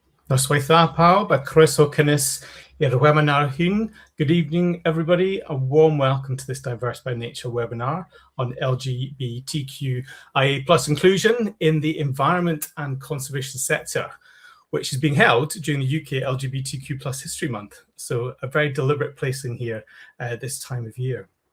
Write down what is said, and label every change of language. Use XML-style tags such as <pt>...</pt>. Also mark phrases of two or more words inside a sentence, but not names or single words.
<cy>Noswaith pawb a croeso cynnes i'r webinar hyn.</cy> <en>Good evening, everybody. A warm welcome to this Diverse by Nature webinar on LGBTQIA plus inclusion in the environment and conservation sector, which is being held during the UK LGBTQ plus History Month. So a very deliberate placing here this time of year.</en>